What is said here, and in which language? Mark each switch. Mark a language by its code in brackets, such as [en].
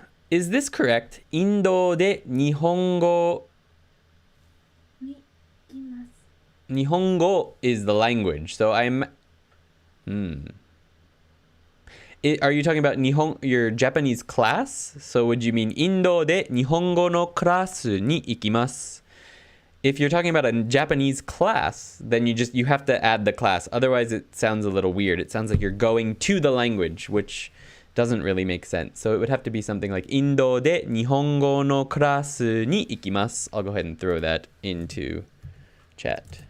[en] Is this correct? [ja] インドで日本語に行きます [en] Nihongo is the language. So I'm... Are you talking about your Japanese class? So would you mean [ja] インドで日本語のクラスに行きます? [en] If you're talking about a Japanese class, then you have to add the class. Otherwise, it sounds a little weird. It sounds like you're going to the language, which doesn't really make sense. So it would have to be something like [ja] インドで日本語のクラスに行きます. [en] I'll go ahead and throw that into chat.